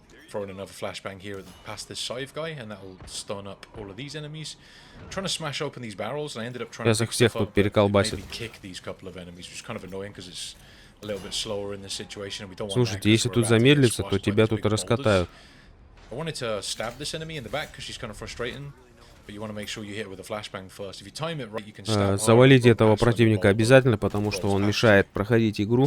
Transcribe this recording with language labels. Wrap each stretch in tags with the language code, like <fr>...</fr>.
<en>Throwing another flashbang here past this scythe guy, and that'll stun up all of these enemies. I'm trying to smash open these barrels, and I ended up trying to kick these couple of enemies, which is kind of annoying because it's a little bit slower in this situation, and we don't want.</en> <ru>Слушайте, если тут замедлиться, то тебя тут раскатают.</ru> <en>I wanted to stab this enemy in the back because she's kind of frustrating.</en> <ru>Завалить этого противника обязательно, потому что он мешает проходить игру.</ru>